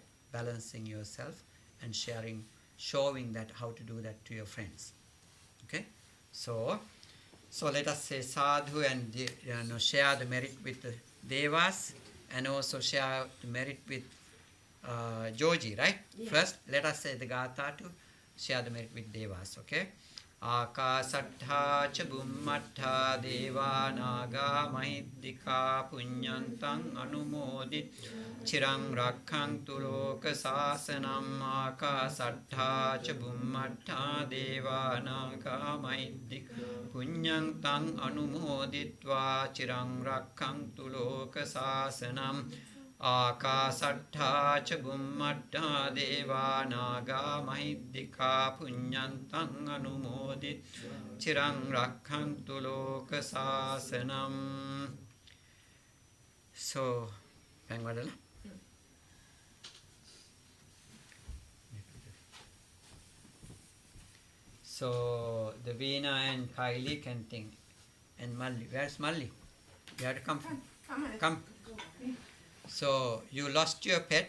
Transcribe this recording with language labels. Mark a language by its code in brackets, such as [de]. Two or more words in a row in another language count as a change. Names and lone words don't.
[en] Balancing yourself and showing that how to do that to your friends. Okay? So let us say sadhu and share the merit with the devas and also share the merit with Georgie, right? Yeah. First, let us say the gatha to share the merit with devas, okay? [pi] Akasattha cha bummattha deva naga mahiddhika punyantang anumodit chirang rakkhantu loka sasanam. Akasattha cha bummattha deva naga mahiddhika punyantang anumoditva chirang rakkhantu loka sasanam. Akasattha cha bummattha deva naga mahiddhika punyantang anumodit chirang rakkhantu loka sasanam. [en] So, Pangwadala. So, the Veena and Kylie can think. And Malli. Where's Malli? You have to come. Come. So you lost your pet.